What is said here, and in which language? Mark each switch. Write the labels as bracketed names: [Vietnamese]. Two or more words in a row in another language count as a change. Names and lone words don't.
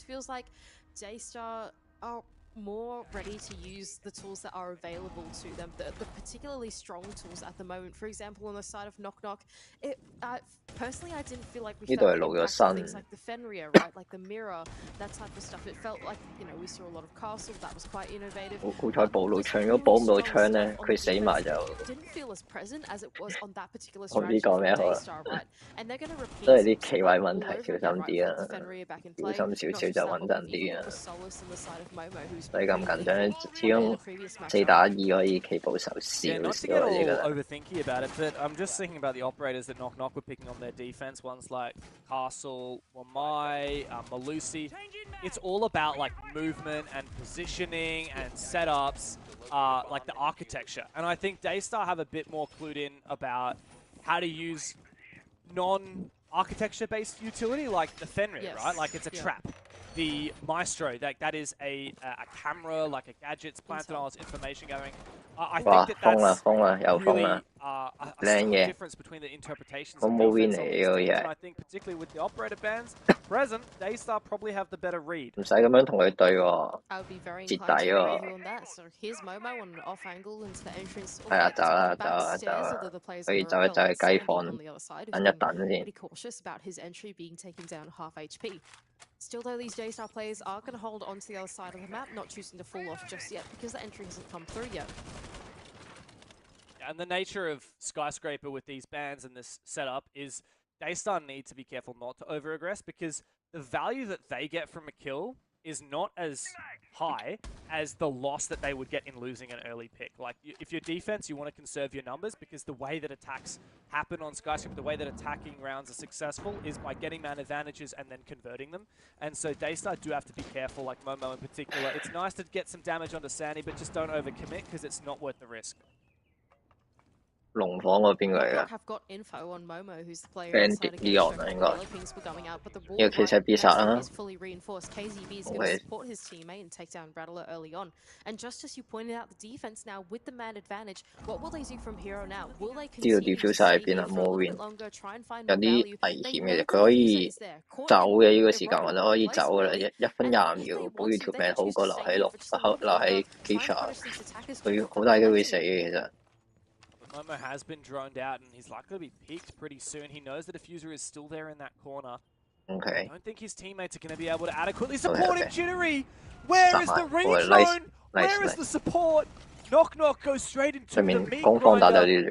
[English] It just feels like DAY2 are more ready to use the tools that are available to them, the particularly strong tools at the moment. For example, on the side of Knock Knock, personally, I didn't feel like we felt the impact of things like the Fenrir, right? Like the mirror, that type of stuff. It felt like, you know, we saw a lot of Castle, that was quite innovative. [Cantonese] 好彩補到槍，如果補唔到槍咧，佢死埋就。 [English] Didn't feel as present as it was on that particular [Cantonese] 我唔知講咩好啦。都係啲企位問題，小心啲啊！小心少少就穩陣啲啊！唔使咁緊張，始終4打2可以企保守少少。 [English] Not to get all overthinky about it, but I'm just thinking about the operators that Knock Knock were picking on their defense. Ones like Castle, Wamai, Malusi. It's all about like movement and positioning and setups, like the architecture. And I think Daystar have a bit more clued in about how to use non-architecture-based utility, like the Fenrir, right? Like it's a trap. The Maestro, that is a camera, like a gadgets planted on its information gathering. I think that's really a difference between the interpretations of defense on these teams, and I think particularly with the operator bans present, Daystar probably have the better read. [Cantonese] 唔使咁樣同佢對喎， [English] I would be very inclined to agree on that. So here's Momo on an off angle into the entrance. [Cantonese] 係啊，走啦，可以走一走去雞房，等一等先。 [English] Pretty cautious about his entry being taken down half HP. Still though, these Daystar players are going to hold on to the other side of the map, not choosing to fall off just yet because the entry hasn't come through yet. And the nature of Skyscraper with these bans and this setup is Daystar need to be careful not to over-aggress because the value that they get from a kill is not as high as the loss that they would get in losing an early pick. Like, if you're defense, you want to conserve your numbers because the way that attacks happen on Skyscraper, the way that attacking rounds are successful is by getting man advantages and then converting them. And so Daystar do have to be careful, like Momo in particular. It's nice to get some damage onto Sandy, but just don't overcommit because it's not worth the risk. [Cantonese] 龍房嗰邊嚟㗎 ，Bandit Leon 啊應該，呢個其實係必殺啦。知道 diffuser 喺邊啊 ？Moving 有啲危險嘅，佢可以走嘅呢個時間，或者可以走㗎啦，1分25秒，保住條命好過留喺機場，佢好大機會死嘅其實。 [English] Momo has been droned out and he's likely to be peaked pretty soon. He knows the diffuser is still there in that corner. Okay. I don't think his teammates are going to be able to adequately support him, Jittery! Where is the redrone? Where is the support? Knock Knock goes straight into the meat grinder.